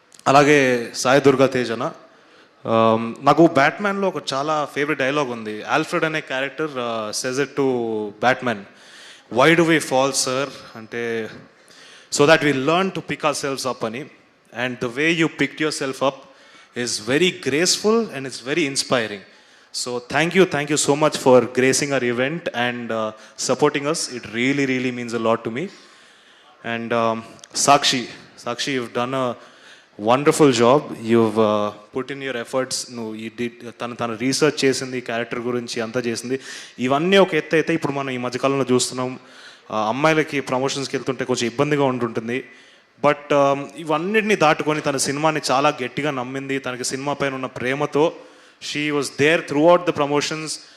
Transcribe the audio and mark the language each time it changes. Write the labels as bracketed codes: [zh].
[te] అలాగే సాయి దుర్గా తేజన, నాకు బ్యాట్మ్యాన్లో ఒక చాలా ఫేవరెట్ డైలాగ్ ఉంది. [en] Alfred అనే character says it to Batman, why do we fall sir అంటే, so that we learn to pick ourselves up అని. And the way you picked yourself up is very graceful and it's very inspiring. So thank you so much for gracing our event and supporting us. It really means a lot to me. And Sakshi, you've done a wonderful job. You've put in your efforts. You did [te] tana research chesindi, character gurinchi anta chesindi. ఇవన్నీ ఒక ఎత్తు అయితే ఇప్పుడు మనం ఈ మధ్యకాలంలో చూస్తున్నాం, అమ్మాయిలకి ప్రమోషన్స్కి వెళ్తుంటే కొంచెం ఇబ్బందిగా ఉంటుంటుంది. బట్ ఇవన్నిటిని దాటుకొని తన సినిమాని చాలా గట్టిగా నమ్మింది. తనకి సినిమా పైన ఉన్న ప్రేమతో [en] She was there throughout the promotions.